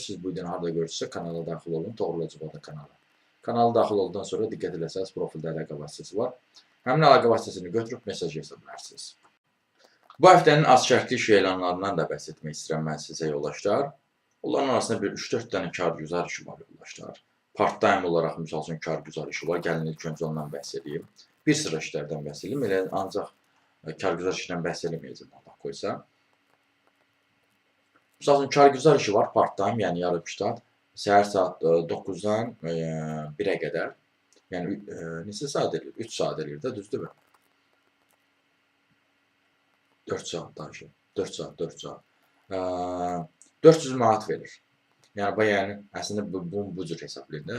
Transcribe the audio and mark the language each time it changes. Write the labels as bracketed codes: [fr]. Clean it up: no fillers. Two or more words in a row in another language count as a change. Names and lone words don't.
[az] Siz bu videonu harda görürsünüzsə kanala daxil olun, Toğrul kanala. Kanala daxil olduqdan sonra diqqət eləsəniz profildə əlaqə vasitəsi var. Həmin əlaqə vasitəsini götürüb mesaj yaza bilərsiniz. Bu həftənin az şərtli iş elanlarından da bəhs etmək istəyirəm mən sizə yoldaşlar. Onların arasında bir 3-4 dənə kargüzar işi var yoldaşlar. Part-time olaraq misal üçün kargüzar işi var. Gəlin ilk öncə ondan bəhs edeyim. Bir sıra işlərdən bəhs edeyim. Elə ancaq kargüzar işindən bəhs eləməyəcəm Allah qoysa. Misal üçün kargüzar işi var part-time, yəni yarım ştat. Səhər saat 9-dan 1-ə qədər. Yəni neçə saat eləyir? 3 saat eləyir də, düzdürmü? 4 saat danışır. 4 saat. 400 manat verir. Yəni əslində bu cür hesablayın.